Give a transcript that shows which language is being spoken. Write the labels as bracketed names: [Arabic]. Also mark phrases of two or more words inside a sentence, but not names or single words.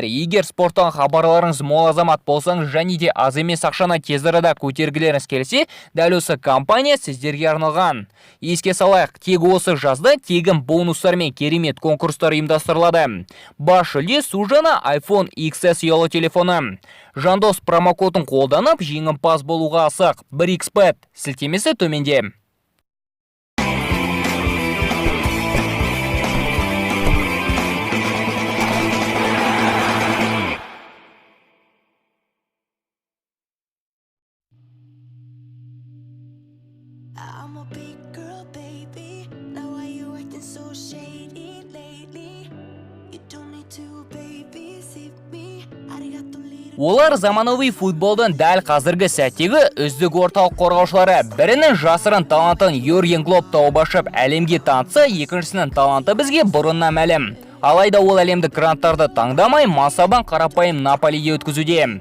[Kazakh] Егер спорттан хабарларыңыз мол азамат болсаңыз және де аз емес ақшаны тез арада көтергілеріңіз келсе, дәл осы компания сіздерге арналған. Еске салайық, тек осы жазда тегін бонустар мен керемет конкурстар ұйымдастырылады. Бас жүлде су жаңа iPhone XS ұялы телефоны. Жандос промокодын қолданып, жеңімпаз болуға асық. BRICS-Bet сілтемесі төменде. [English] I'm a big girl, baby. Now why you acting so shady lately? You don't need to babysit me. Arigato little. [Kazakh] Олар заманауи футболдың дәл қазіргі сәттегі үздік орталық қорғаушылары. Бірінің жасырын талантын Юрген Клоп тауып ашып әлемге танытса, екіншісінің таланты бізге бұрыннан мәлім. Алайда ол әлемдік гранттарды таңдамай, мансабын қарапайым Наполиге өткізуде.